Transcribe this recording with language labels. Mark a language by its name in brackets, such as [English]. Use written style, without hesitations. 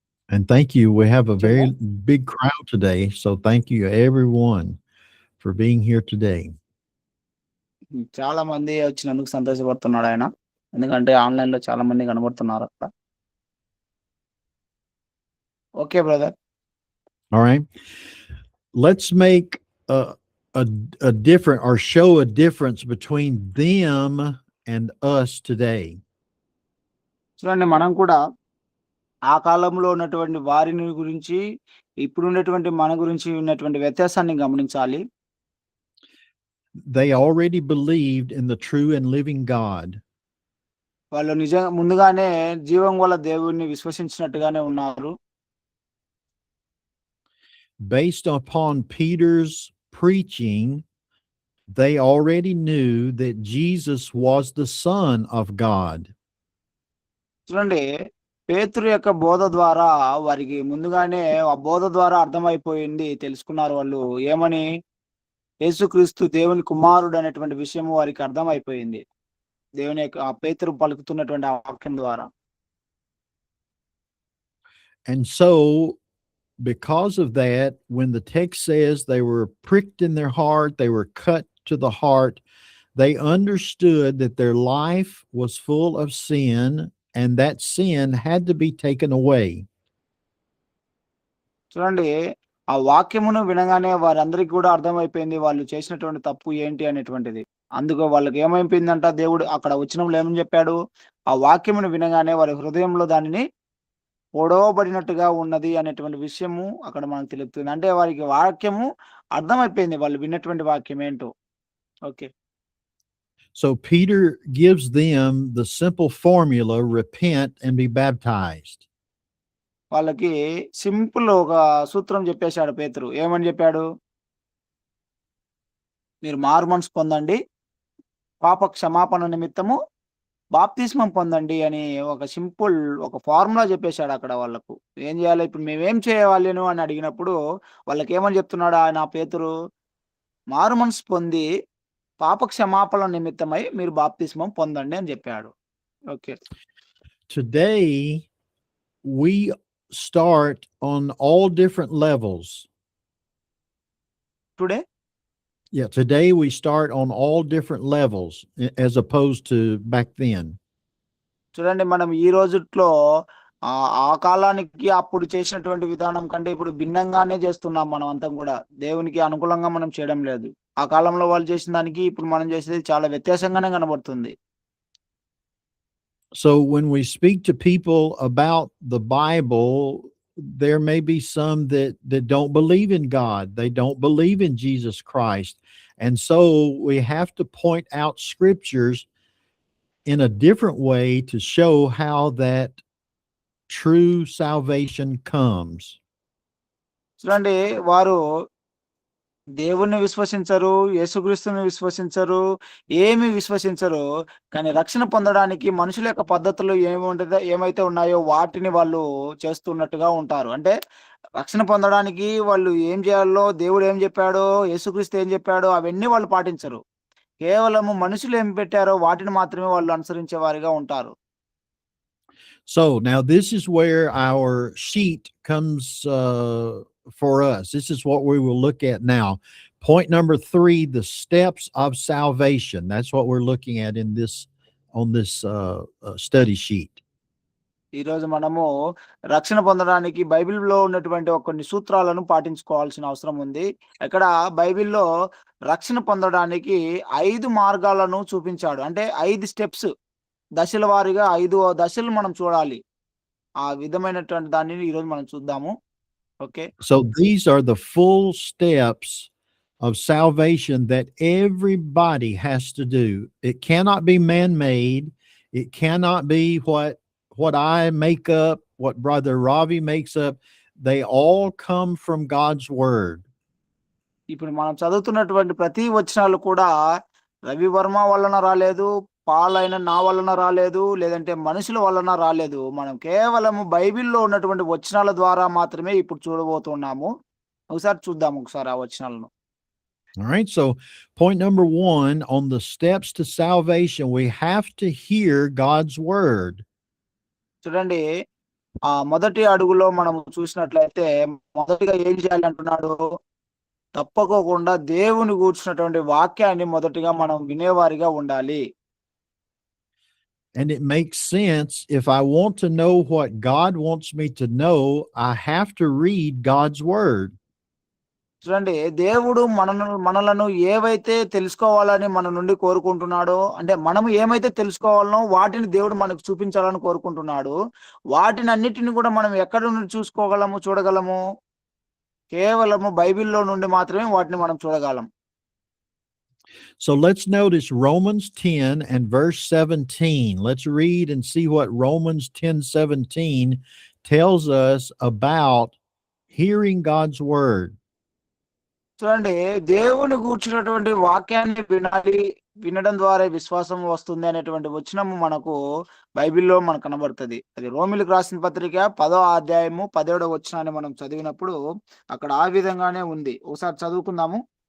[English] And thank you. We have a very big crowd today. So thank you everyone for being here today. [Telugu] చాలా మంది వచ్చినందుకు సంతోషపడుతున్నాడు ఆయన. ఎందుకంటే online లో చాలా మంది కనబడుతున్నారు అక్కడ. [English] Okay brother. All right. Let's make a different, or show a difference between them and us today. [Telugu] చూడండి, మనం కూడా ఆ కాలంలో ఉన్నటువంటి వారిని గురించి, ఇప్పుడు ఉన్నటువంటి మన గురించి ఉన్నటువంటి వ్యత్యాసాన్ని గమనించాలి. [English] They already believed in the true and living God. [Telugu] వాళ్ళు ముందుగానే జీవం గల దేవుణ్ణి విశ్వసించినట్టుగానే ఉన్నారు. [English] Based upon Peter's preaching, they already knew that Jesus was the Son of God. [Telugu] చూడండి, పేతురు యొక్క బోధ ద్వారా వారికి ముందుగానే ఆ బోధ ద్వారా అర్థమైపోయింది, తెలుసుకున్నారు వాళ్ళు. ఏమని? యేసుక్రీస్తు దేవుని కుమారుడు అనేటువంటి విషయము వారికి అర్థమైపోయింది, దేవుని యొక్క ఆ పేతురు పలుకుతున్నటువంటి ఆ వాక్యం ద్వారా. [English] And so because of that, when the text says they were pricked in their heart, they were cut to the heart, they understood that their life was full of sin, and that sin had to be taken away. [Telugu] చూడండి, ఆ వాక్యమును వినగానే వారందరికీ కూడా అర్థమైపోయింది వాళ్ళు చేసినటువంటి తప్పు ఏంటి అనేటువంటిది. అందుకు వాళ్ళకి ఏమైపోయిందంట, దేవుడు అక్కడ వచనంలో ఏమని చెప్పాడు? ఆ వాక్యమును వినగానే వారి హృదయంలో దానిని పొడవబడినట్టుగా ఉన్నది అనేటువంటి విషయము అక్కడ మనకు తెలుస్తుంది. అంటే వారికి వాక్యము అర్థమైపోయింది, వాళ్ళు విన్నటువంటి వాక్యం ఏంటో. [English] Okay. So Peter gives them the simple formula, repent and be baptized. [Telugu] వాళ్ళకి సింపుల్ ఒక సూత్రం చెప్పేశాడు పేతురు. ఏమని చెప్పాడు? మీరు మారుమనసు పొందండి, పాప క్షమాపణ నిమిత్తము బాప్తిస్మం పొందండి అని ఒక సింపుల్ ఒక ఫార్ములా చెప్పేశాడు అక్కడ వాళ్ళకు. ఏం చేయాలి ఇప్పుడు, మేమేం చేయాలను అని అడిగినప్పుడు వాళ్ళకి ఏమని చెప్తున్నాడు ఆయన పేతురు? మారు మనసు పొంది పాప క్షమాపణ నిమిత్తమై మీరు బాప్తిస్మం పొందండి అని చెప్పాడు. [English] Okay. Today we start on all different levels. Today we start on all different levels as opposed to back then. [Telugu] చూడండి, మనం ఈ రోజుట్లో ఆ కాలానికి అప్పుడు చేసినటువంటి విధానం కంటే ఇప్పుడు భిన్నంగానే చేస్తున్నాం. మనం అంతా కూడా దేవునికి అనుకూలంగా మనం చేయడం లేదు. ఆ కాలంలో వాళ్ళు చేసిన దానికి ఇప్పుడు మనం చేసేది చాలా వ్యత్యాసంగానే కనబడుతుంది. [English] So when we speak to people about the Bible, there may be some that don't believe in God. They don't believe in Jesus Christ. And so we have to point out scriptures in a different way to show how that true salvation comes. [Telugu] చూడండి, వారు దేవుణ్ణి విశ్వసించరు, యేసుక్రీస్తుని విశ్వసించరు, ఏమి విశ్వసించరు. కానీ రక్షణ పొందడానికి మనుషుల యొక్క పద్ధతులు ఏమైతే ఉన్నాయో వాటిని వాళ్ళు చేస్తున్నట్టుగా ఉంటారు. అంటే రక్షణ పొందడానికి వాళ్ళు ఏం చేయాలో, దేవుడు ఏం చెప్పాడో, యేసుక్రీస్తు ఏం చెప్పాడో అవన్నీ వాళ్ళు పాటించరు. కేవలము మనుషులు ఏం పెట్టారో వాటిని మాత్రమే వాళ్ళు అనుసరించే వారిగా ఉంటారు. [English] So now this is where our sheet comes for us. This is what we will look at now. Point number 3, the steps of salvation. That's what we're looking at in this on this study sheet. [Telugu] ఈరోజు మనము రక్షణ పొందడానికి బైబిల్‌లో ఉన్నటువంటి కొన్ని సూత్రాలను పాటించుకోవాల్సిన అవసరం ఉంది. ఇక్కడ బైబిల్‌లో రక్షణ పొందడానికి 5 మార్గాలను చూపించాడు. అంటే 5 స్టెప్స్, దశల వారీగా 5 దశలు మనం చూడాలి. ఆ విధమైనటువంటి దానిని ఈరోజు మనం చూద్దాము. [English] Okay. So these are the full steps of salvation that everybody has to do. It cannot be man-made. It cannot be what I make up, what Brother Ravi makes up. They all come from God's word. [Telugu] ఇప్పుడు మనం చదువుతున్నటువంటి ప్రతి వచనాలు కూడా రవి వర్మ వలన రాలేదు, పాలైన నా వలన రాలేదు, లేదంటే మనుషుల వలన రాలేదు. మనం కేవలము బైబిల్‌లో ఉన్నటువంటి వచనాల ద్వారా మాత్రమే ఇప్పుడు చూడబోతున్నాము. ఒకసారి చూద్దాం ఒకసారి ఆ వచనాలను. [English] All right. So point number 1 on the steps to salvation, we have to hear God's word. [Telugu] చూడండి, మొదటి అడుగులో మనం చూసినట్లయితే మొదటిగా ఏం చేయాలి అంటున్నాడు? తప్పకోకుండా దేవుని గూర్చినటువంటి వాక్యాన్ని మొదటిగా మనం వినేవారిగా ఉండాలి. [English] And it makes sense. If I want to know what God wants me to know, I have to read God's word. [Telugu] చూడండి, దేవుడు మనలను ఏవైతే తెలుసుకోవాలని మన నుండి కోరుకుంటున్నాడో, అంటే మనము ఏమైతే తెలుసుకోవాలనో వాటిని దేవుడు మనకు చూపించాలని కోరుకుంటున్నాడు. వాటిని అన్నిటిని కూడా మనం ఎక్కడి నుండి చూడగలము? కేవలము బైబిల్‌లో నుండి మాత్రమే వాటిని మనం చూడగలం. [English] So let's notice Romans 10 and verse 17. Let's read and see what Romans 10:17 tells us about hearing God's word. [Telugu] చూడండి, దేవుని గూర్చినటువంటి వాక్యాన్ని వినాలి, వినడం ద్వారా విశ్వాసం వస్తుంది అనేటువంటి వచనము మనకు బైబిల్‌లో మనకు కనబడుతది. అది రోమీయులకు రాసిన పత్రిక 10వ అధ్యాయము 17వ వచనాన్ని మనం చదివినప్పుడు అక్కడ ఆ విధంగానే ఉంది. ఒకసారి చదువుకుందాము.